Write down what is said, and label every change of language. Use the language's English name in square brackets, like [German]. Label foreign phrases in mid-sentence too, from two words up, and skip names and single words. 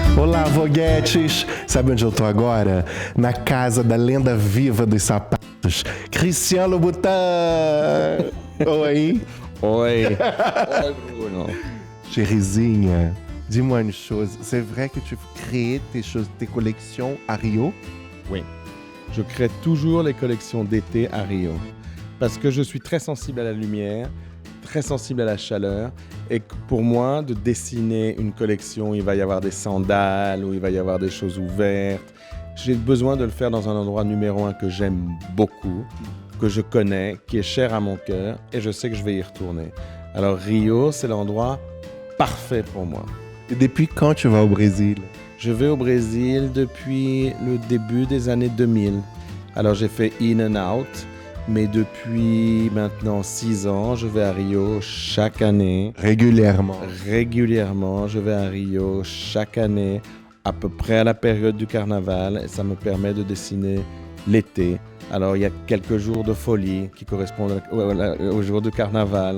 [Portuguese] Olá, voguetes! Sabe onde eu tô agora? Na casa da lenda viva dos sapatos, Cristiano Louboutin! Oi! Oi! Oi, Bruno! [French] Chérizinha, dis-moi une chose, c'est vrai que tu crées tes collections à Rio? Oui, je crée toujours les collections d'été à Rio parce que je suis très sensible à la lumière, très sensible à la chaleur et que pour moi, de dessiner une collection, il va y avoir des sandales ou il va y avoir des choses ouvertes. J'ai besoin de le faire dans un endroit numéro un que j'aime beaucoup, que je connais, qui est cher à mon cœur et je sais que je vais y retourner. Alors Rio, c'est l'endroit parfait pour moi. Et depuis quand tu vas au Brésil? Je vais au Brésil depuis le début des années 2000. Alors j'ai fait [English] in and out, [French] mais depuis maintenant 6 ans, je vais à Rio chaque année. Régulièrement. Régulièrement, je vais à Rio chaque année, à peu près à la période du carnaval, et ça me permet de dessiner l'été. Alors il y a quelques jours de folie qui correspondent au jour du carnaval.